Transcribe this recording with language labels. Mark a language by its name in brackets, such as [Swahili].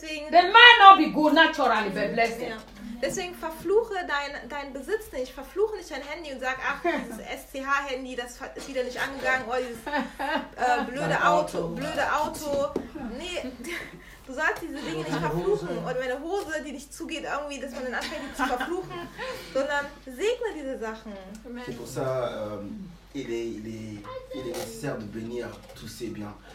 [English] they might not be good naturally, but bless them. [German] Deswegen verfluche dein Besitz nicht. Verfluche nicht dein Handy und sag, ach, dieses SCH-Handy, das ist wieder nicht angegangen. Oder dieses blöde Auto. Blöde Auto. Nee, du sollst diese Dinge nicht verfluchen. Oder meine Hose, die nicht zugeht, irgendwie, dass man dann anfängt, die zu verfluchen. Sondern segne diese Sachen. [French] C'est pour ça, il est nécessaire de bénir tous ces biens.